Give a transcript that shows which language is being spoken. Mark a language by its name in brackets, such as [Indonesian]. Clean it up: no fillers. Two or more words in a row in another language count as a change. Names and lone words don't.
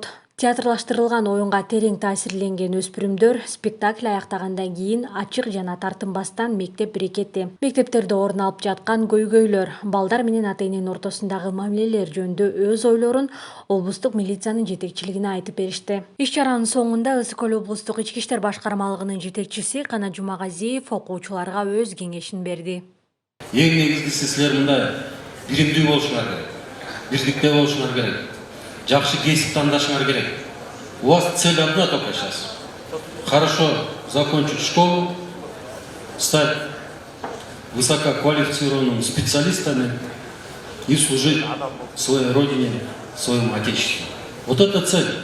[Kyrgyz] Театрлаштырылган оюнга терең таасирленген өспүрүмдөр спектакль аяктагандан кийин ачык жана тартынбастан мектеп брикети, мектептерде орун алып жаткан көйгөйлөр, балдар менен ата-эненин ортосундагы мамилелер жөнүндө өз ойлорун облустук милициянын жетекчилигине айтып беришти. Иш-чаранын соңунда Ысык Көл облустук ички иштер башкармалыгынын жетекчиси Канат Жумагазиев окуучуларга өз кеңешин берди. Эң негизгиси силер мындай биримдүү болушуңар керек, бирдикте болушуңар керек. Жакшы кесип тандашыңар керек. [Russian] У вас цель одна только сейчас. Хорошо закончить школу, стать высококвалифицированными специалистами и служить своей родине, своему отечеству. Вот это цель.